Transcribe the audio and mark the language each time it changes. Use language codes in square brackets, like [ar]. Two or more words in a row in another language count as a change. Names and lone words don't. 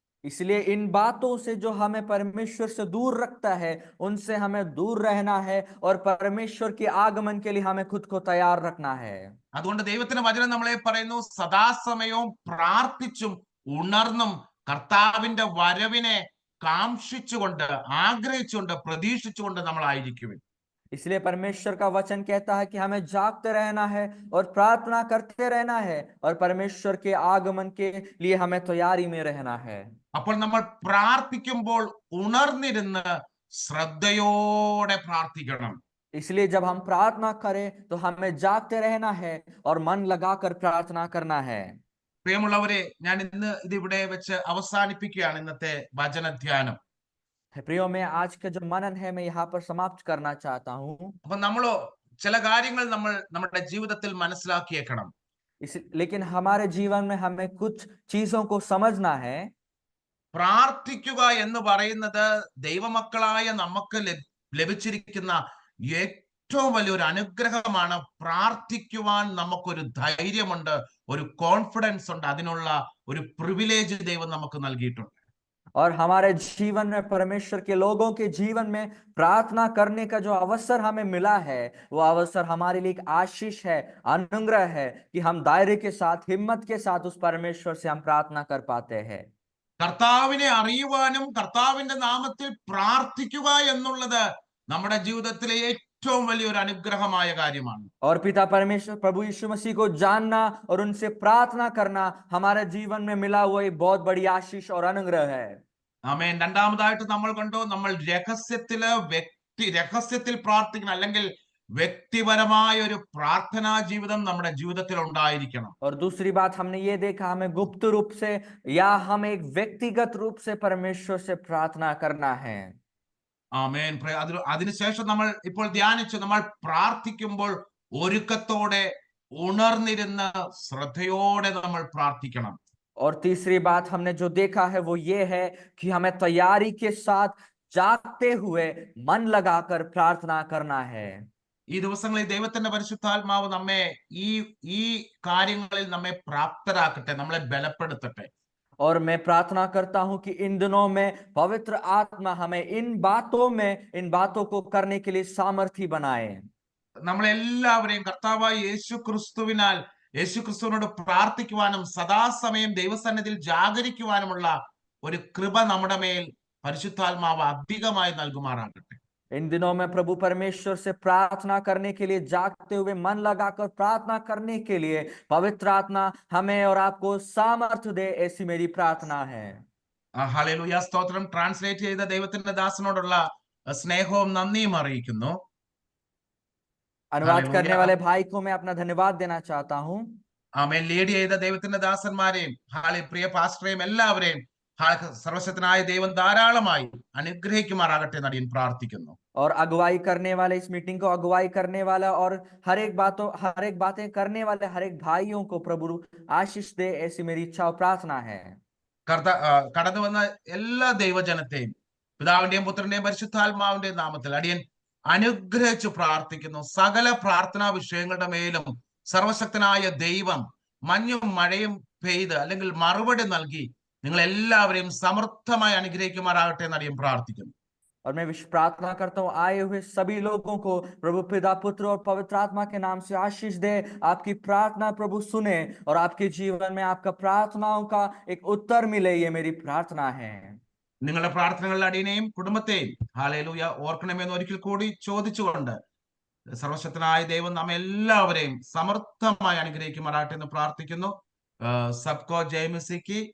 [hi] इसलिए इन बातों से जो हमें परमेश्वर से दूर रखता है, उनसे हमें दूर रहना है और परमेश्वर के आगमन के लिए हमें खुद को तैयार रखना है। [ml] അതുകൊണ്ട് ദൈവത്തിന്റെ വചനം നമ്മളെ പറയുന്നു, സദാസമയവും പ്രാർത്ഥിച്ചും ഉണർന്നും കർത്താവിന്റെ വരവിനെ കാംക്ഷിച്ചുകൊണ്ട്, ആഗ്രഹിച്ചുകൊണ്ട്, പ്രതീക്ഷിച്ചുകൊണ്ട് നമ്മളായിരിക്കുവിൻ. [hi] इसलिए परमेश्वर का वचन कहता है कि हमें जागते रहना है और प्रार्थना करते रहना है और परमेश्वर के आगमन के लिए हमें तैयारी में रहना है। [ml] അപ്പോൾ നമ്മൾ പ്രാർത്ഥിക്കുമ്പോൾ ഉണർന്നിരുന്ന് ശ്രദ്ധയോടെ പ്രാർത്ഥിക്കണം. [hi] इसलिए जब हम प्रार्थना करें तो हमें जागते रहना है और मन लगाकर प्रार्थना करना है। [ml] പ്രിയമുള്ളവരെ, ഞാൻ ഇന്ന് ഇതിവിടെ വെച്ച് അവസാനിപ്പിക്കുകയാണ് ഇന്നത്തെ വചനധ്യാനം. [hi] प्रियो, मैं आज का जो मनन है मैं यहाँ पर समाप्त करना चाहता हूँ। [ml] അപ്പൊ നമ്മളോ ചില കാര്യങ്ങൾ നമ്മൾ നമ്മുടെ ജീവിതത്തിൽ മനസ്സിലാക്കിയേക്കണം. [hi] लेकिन हमारे जीवन में हमें कुछ चीजों को समझना है। [ml] പ്രാർത്ഥിക്കുക എന്ന് പറയുന്നത് ദൈവമക്കളായ നമുക്ക് ലഭിച്ചിരിക്കുന്ന ഏറ്റവും വലിയൊരു അനുഗ്രഹമാണ്. പ്രാർത്ഥിക്കുവാൻ നമുക്കൊരു ധൈര്യമുണ്ട്, ഒരു കോൺഫിഡൻസ് ഉണ്ട്, അതിനുള്ള ഒരു പ്രിവിലേജ് ദൈവം നമുക്ക് നൽകിയിട്ടുണ്ട്. [hi] और हमारे जीवन में, परमेश्वर के लोगों के जीवन में प्रार्थना करने का जो अवसर हमें मिला है, वो अवसर हमारे लिए एक आशीष है, अनुग्रह है कि हम दायरे के साथ, हिम्मत के साथ उस परमेश्वर से हम प्रार्थना कर पाते हैं। [ml] കർത്താവിനെ അറിയുവാനും കർത്താവിന്റെ നാമത്തിൽ പ്രാർത്ഥിക്കുക എന്നുള്ളത് നമ്മുടെ ജീവിതത്തിലെ ഏറ്റവും വലിയൊരു അനുഗ്രഹമായ കാര്യമാണ്. [hi] और पिता परमेश्वर प्रभु यीशु मसीह को जानना और उनसे प्रार्थना करना हमारे जीवन में मिला हुआ एक बहुत बड़ी आशीष और अनुग्रह है। [ml] ആമേൻ. രണ്ടാമതായിട്ട് നമ്മൾ കണ്ടു, നമ്മൾ രഹസ്യത്തിൽ പ്രാർത്ഥിക്കണം, അല്ലെങ്കിൽ വ്യക്തിപരമായ ഒരു പ്രാർത്ഥനാ ജീവിതം നമ്മുടെ ജീവിതത്തിൽ ഉണ്ടായിരിക്കണം. [hi] और दूसरी बात हमने ये देखा, हमें गुप्त रूप से या हम एक व्यक्तिगत रूप से परमेश्वर से प्रार्थना करना है। [ml] ആമേൻ. അതിനുശേഷം നമ്മൾ ഇപ്പോൾ ധ്യാനിച്ചു, നമ്മൾ പ്രാർത്ഥിക്കുമ്പോൾ ഒരുക്കത്തോടെ ഉണർന്നിരുന്ന് ശ്രദ്ധയോടെ നമ്മൾ പ്രാർത്ഥിക്കണം. [hi] और तीसरी बात हमने जो देखा है वो ये है कि हमें तैयारी के साथ जागते हुए मन लगाकर प्रार्थना करना है। [ml] ഈ ദിവസങ്ങളിൽ ദൈവത്തിന്റെ പരിശുദ്ധാത്മാവ് നമ്മെ ഈ കാര്യങ്ങളിൽ നമ്മെ പ്രാപ്തരാക്കട്ടെ, നമ്മളെ ബലപ്പെടുത്തട്ടെ. [hi] और मैं प्रार्थना करता हूं कि इन दिनों में पवित्र आत्मा हमें इन बातों को करने के लिए सामर्थ्य बनाए। [ml] നമ്മളെല്ലാവരെയും കർത്താവായ യേശുക്രിസ്തുവിനോട് പ്രാർത്ഥിക്കുവാനും സദാസമയം ദൈവസന്നിധിയിൽ ജാഗരിക്കുവാനുമുള്ള ഒരു കൃപ നമ്മുടെ മേൽ പരിശുദ്ധാത്മാവ് അധികമായി നൽകുമാറാകട്ടെ. [hi] इन दिनों में प्रभु परमेश्वर से प्रार्थना करने के लिए, जागते हुए मन लगाकर प्रार्थना करने के लिए पवित्र आत्मा हमें और आपको सामर्थ्य दे, ऐसी मेरी प्रार्थना है। [ml] ഹല്ലേലൂയ, സ്തോത്രം. ട്രാൻസ്ലേറ്റ് ചെയ്ത ദൈവത്തിന്റെ ദാസനോടുള്ള സ്നേഹവും നന്ദിയും അറിയിക്കുന്നു. [hi] अनुवाद करने वाले भाई को मैं अपना धन्यवाद देना चाहता हूँ। [ml] ആമേൻ. ലീഡ് ചെയ്ത ദൈവത്തിന്റെ ദാസന്മാരെയും പ്രിയ പാസ്റ്ററേയും എല്ലാവരെയും സർവശക്തനായ ദൈവം ധാരാളമായി അനുഗ്രഹിക്കുമാറാകട്ടെ എന്ന് ഞാൻ പ്രാർത്ഥിക്കുന്നു. [hi] और अगुवाई करने वाले, इस मीटिंग को अगुवाई करने वाला और हर एक बातें करने वाले हर एक भाइयों को प्रभु आशीष दे, ऐसी मेरी इच्छा और प्रार्थना है। [ml] കടന്നു വന്ന എല്ലാ ദൈവജനത്തെയും പിതാവിന്റെയും പുത്രന്റെയും പരിശുദ്ധാത്മാവിന്റെയും നാമത്തിൽ അടിയൻ അനുഗ്രഹിച്ചു പ്രാർത്ഥിക്കുന്നു. സകല പ്രാർത്ഥനാ വിഷയങ്ങളുടെ മേലും സർവശക്തനായ ദൈവം മഞ്ഞും മഴയും പെയ്ത് അല്ലെങ്കിൽ മറുപടി നൽകി നിങ്ങൾ എല്ലാവരെയും സമൃദ്ധമായി അനുഗ്രഹിക്കുമാറാകട്ടെ എന്ന് അടിയൻ പ്രാർത്ഥിക്കുന്നു. [hi] और मैं प्रार्थना करता हूँ आए हुए सभी लोगों को प्रभु पिता, पुत्र और पवित्र आत्मा के नाम से आशीष दे। आपकी प्रार्थना प्रभु सुने और आपके जीवन में आपका प्रार्थनाओं का एक उत्तर मिले, ये मेरी प्रार्थना है। [ml] നിങ്ങളുടെ പ്രാർത്ഥനകളിൽ അടിയനെയും കുടുംബത്തെയും ഹല്ലേലൂയ ഓർക്കണമെന്ന് ഒരിക്കൽ കൂടി ചോദിച്ചുകൊണ്ട് സർവശക്തനായ ദൈവം നാം എല്ലാവരെയും സമൃദ്ധമായി അനുഗ്രഹിക്കുമാറാകട്ടെ എന്ന് പ്രാർത്ഥിക്കുന്നു. [hi] सबको जय मसीह.